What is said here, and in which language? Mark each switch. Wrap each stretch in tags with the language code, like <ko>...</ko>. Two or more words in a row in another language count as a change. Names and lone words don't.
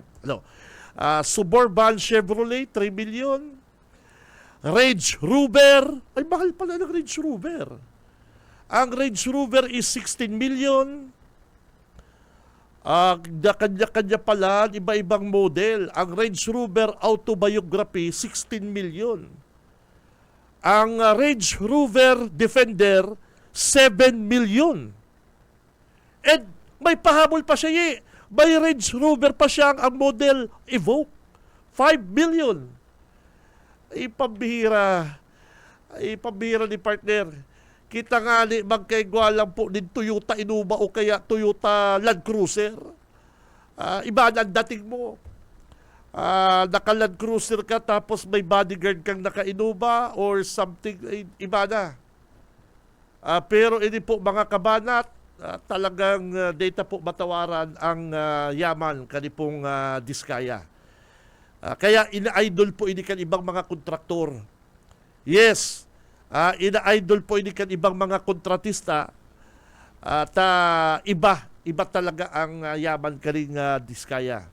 <tl>Suburban Chevrolet, 3 million. Range Rover, ay mahal pala ng Range Rover. Ang Range Rover is 16 million. Kanya-kanya pala, iba-ibang model. Ang Range Rover Autobiography, 16 million. Ang Range Rover Defender, 7 million. And may pahabol pa siya May Range Rover pa siyang ang model Evoque, 5 million.</tl> <bik>Ipambihira ni partner. Kita nga ni magkaigwa lang po din Toyota Innova o kaya Toyota Land Cruiser.</bik> <tl>Iba na ang dating mo. naka-Land Cruiser ka tapos may bodyguard kang naka-Innova</tl> <en>or something,</en> <tl>iba na.</tl> <bik>Pero ini po mga kabanat, talagang data po matawaran ang yaman kanipong Diskaya. Kaya ina-idol po ini kan ibang mga kontraktor. Yes, ina-idol po ini kan ibang mga kontratista</bik> <tl>at iba talaga ang yaman</tl> <bik>kaning Diskaya.</bik>